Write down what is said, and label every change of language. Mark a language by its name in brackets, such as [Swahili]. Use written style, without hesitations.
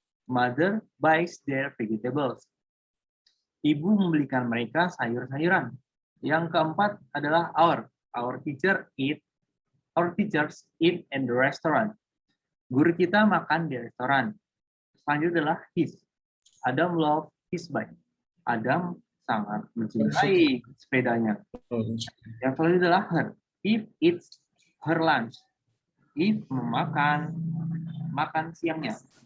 [English] Mother buys their vegetables. [Indonesian] Ibu membelikan mereka sayur-sayuran. Yang keempat adalah our. [English] Our teachers eat in the restaurant. [Indonesian] Guru kita makan di restoran. Selanjutnya adalah his. Adam loves his bike. Adam sangat mencintai sepedanya. Yang selanjutnya adalah her. [English] If it's her lunch. If makan siangnya.